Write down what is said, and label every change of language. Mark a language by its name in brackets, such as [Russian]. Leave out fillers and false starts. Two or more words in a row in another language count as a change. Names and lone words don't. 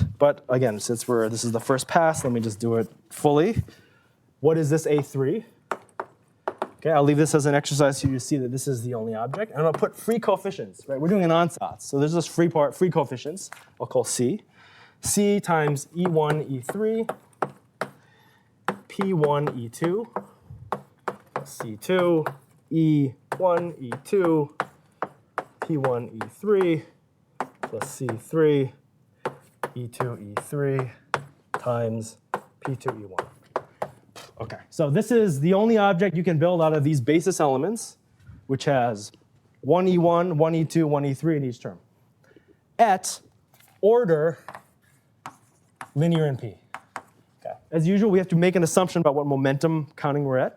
[English] But again, since this is the first pass, let me just do it fully. What is this A3? Okay, I'll leave this as an exercise so you see that this is the only object. And I'm gonna put free coefficients, right? We're doing an ansatz. So there's this free coefficients, I'll call C. C times E1, E3, P1, E2, C2, E1, E2, P1, E3, plus C3, E2, E3, times P2, E1. Okay, so this is the only object you can build out of these basis elements, which has 1E1, 1E2, 1E3 in each term. At order linear in P. Okay. As usual, we have to make an assumption about what momentum counting we're at.